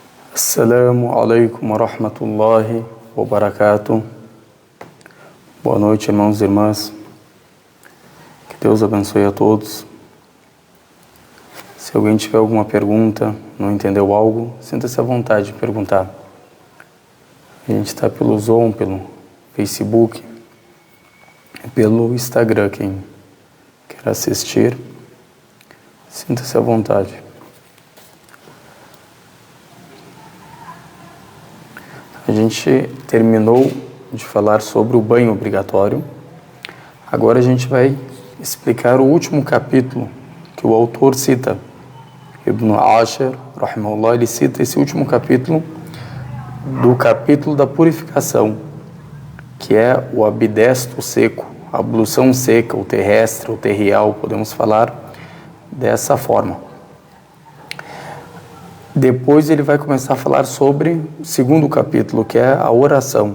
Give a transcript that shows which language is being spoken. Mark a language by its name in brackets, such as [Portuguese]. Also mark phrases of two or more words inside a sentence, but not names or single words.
[Arabic] السلام عليكم ورحمة الله وبركاته. [Portuguese] Boa noite, irmãos e irmãs. Que Deus abençoe a todos. Se alguém tiver alguma pergunta, não entendeu algo, sinta-se à vontade de perguntar. A gente está pelo Zoom, pelo Facebook, pelo Instagram. Quem quer assistir, sinta-se à vontade. A gente terminou de falar sobre o banho obrigatório. Agora a gente vai explicar o último capítulo que o autor cita. Ibn Ashir, rahimahullah, ele cita esse último capítulo do capítulo da purificação, que é o abdesto seco, a ablução seca, o terrestre, o terrial, podemos falar dessa forma. Depois ele vai começar a falar sobre o segundo capítulo, que é a oração.